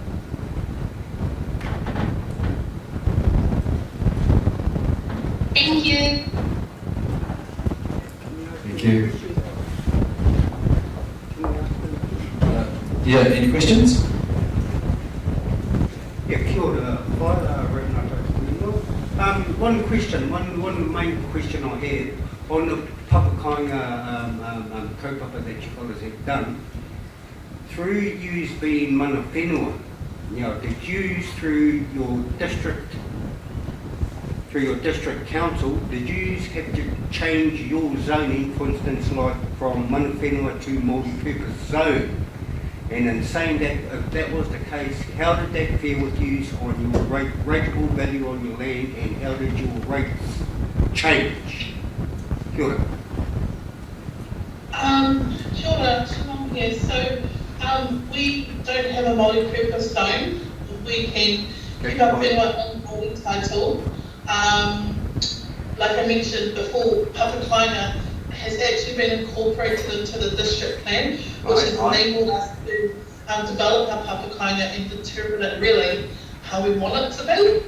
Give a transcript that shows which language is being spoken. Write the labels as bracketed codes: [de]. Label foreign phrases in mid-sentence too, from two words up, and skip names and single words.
[en] Thank you. Thank you. Yeah, any questions? Yeah, [mi] kia ora. [en] One question, one main question I had on the [mi] papakainga kaupapa [en] that you fellas have done. Through yous being [mi] mana whenua, [en] you know, did yous through your district council, did yous have to change your zoning, for instance, like from [mi] mana whenua [en] to multi-purpose zone? And in saying that, if that was the case, how did that fare with you on your rateable value on your land, and how did your rates change? [mi] Kia ora. Kia ora, [en] Shannon here. So we don't have a multi-purpose zone. We can keep our whenua in holding title. Like I mentioned before, Papakainga has actually been incorporated into the district plan, which has enabled us to develop our papakainga and determine it really how we want it to be.